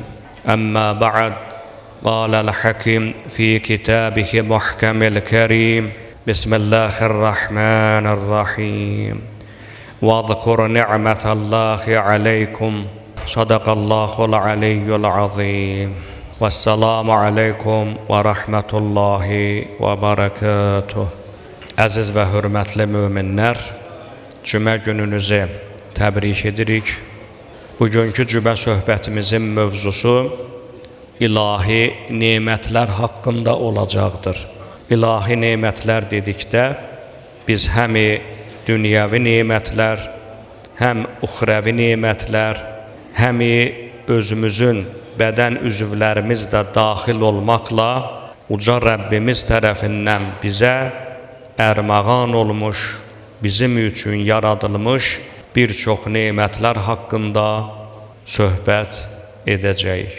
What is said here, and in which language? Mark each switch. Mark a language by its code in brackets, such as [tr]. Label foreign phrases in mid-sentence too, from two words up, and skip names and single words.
[ar] أما بعد، قال الحكيم في كتابه محكم الكريم بسم الله الرحمن الرحيم واذكر نعمة الله عليكم صدق الله العلي العظيم والسلام عليكم ورحمة الله وبركاته. [az] Əziz və hörmətli möminlər, cümə gününüzü təbrik edirik. Bugünkü cümə söhbətimizin mövzusu ilahi nemətlər haqqında olacaqdır. İlahi nemətlər dedikdə biz həm dünyəvi nemətlər, həm uxrəvi nemətlər, həm özümüzün bədən üzvlərimiz də daxil olmaqla uca Rəbbimiz tərəfindən bizə ərmağan olmuş, bizim üçün yaradılmış bir çox nemətlər haqqında söhbət edəcəyik.